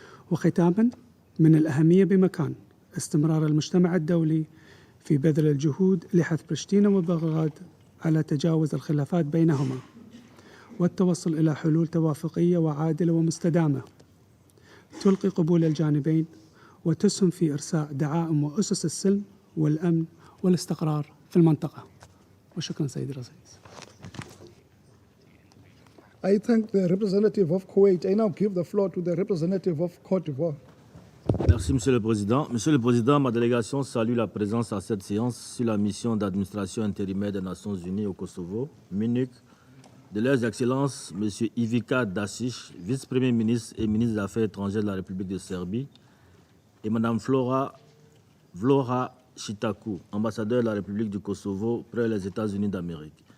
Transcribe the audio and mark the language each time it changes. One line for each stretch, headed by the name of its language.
Arabic: وختاما، من الأهمية بمكان استمرار المجتمع الدولي في بذل الجهود لحث برشتينا وبغداد على تجاوز الخلافات بينهما والتوصل إلى حلول توافقية وعادلة ومستدامة تلقي قبول الجانبين وتسهم في إرساء دعائم وأسس السلم والأمن والاستقرار في المنطقة. وشكرا سيدي الرئيس.
English: I thank the representative of Kuwait. I now give the floor to the representative of Côte d'Ivoire.
French: Merci, Monsieur le Président. Monsieur le Président, ma délégation salue la présence à cette séance sur la mission d'administration intérimaire des Nations Unies au Kosovo, MINUC, de leurs Excellences M. Ivica Dačić, vice-premier ministre et ministre des Affaires étrangères de la République de Serbie, et Mme Vlora Chitaku, ambassadeur de la République du Kosovo près les États-Unis d'Amérique.